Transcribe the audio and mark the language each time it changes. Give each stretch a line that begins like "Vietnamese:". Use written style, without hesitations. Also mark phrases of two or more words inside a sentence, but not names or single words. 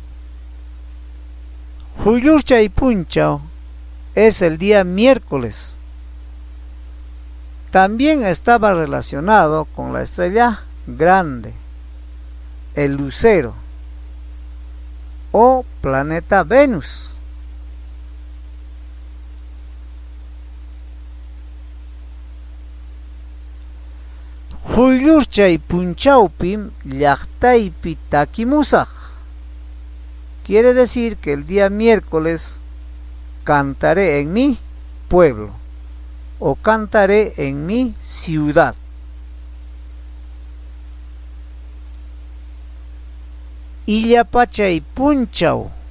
Spanish: Huyurchaypunchau es el día miércoles. También estaba relacionado con la estrella grande, el lucero o planeta Venus.
Quechua: Huyurchaypunchaupim llaqtaypi takimusaq.
Spanish: Quiere decir que el día miércoles cantaré en mi pueblo o cantaré en mi ciudad.
Quechua: Illapachaypunchau.